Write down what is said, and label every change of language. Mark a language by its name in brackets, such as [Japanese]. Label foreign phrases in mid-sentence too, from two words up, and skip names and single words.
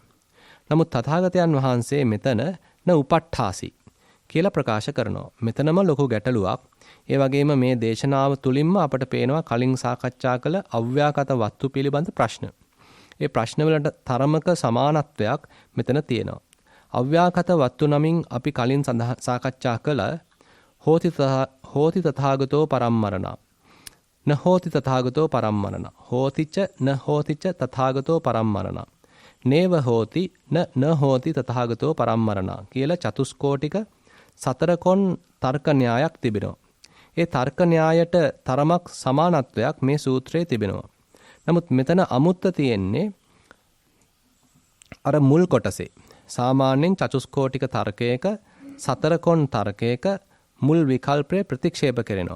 [Sinhala] නමුත් තථාගතයන් වහන්සේ මෙතන [Pali] න උපට්ඨාසි [Sinhala] කියලා ප්‍රකාශ කරනවා. මෙතනම ලොකු ගැටලුවක්. ඒ වගේම මේ දේශනාව තුලින්ම අපට පේනවා කලින් සාකච්ඡා කළ අව්‍යාකත වස්තු පිළිබඳ ප්‍රශ්න. ඒ ප්‍රශ්නවලට තරමක සමානත්වයක් මෙතන තියෙනවා. අව්‍යාකත වස්තු නමින් අපි කලින් සාකච්ඡා කළ [Pali] හෝති තථාගතෝ පරම්මරණ න හෝති තථාගතෝ පරම්මරණ හෝතිච න හෝතිච තථාගතෝ පරම්මරණ නේව හෝති න හෝති තථාගතෝ පරම්මරණ [Sinhala] කියලා චතුස්කෝටික සතරකොන් තර්ක න්‍යායක් තිබෙනවා. ඒ තර්ක න්‍යායට තරමක් සමානත්වයක් මේ සූත්‍රයේ තිබෙනවා. නමුත් මෙතන අමුත්ත තියෙන්නේ අර මුල් කොටසේ. සාමාන්‍යයෙන් චතුස්කෝටික තර්කයක සතරකොන් තර්කයක මුල් විකල්පය ප්‍රතික්ෂේප කරනවා.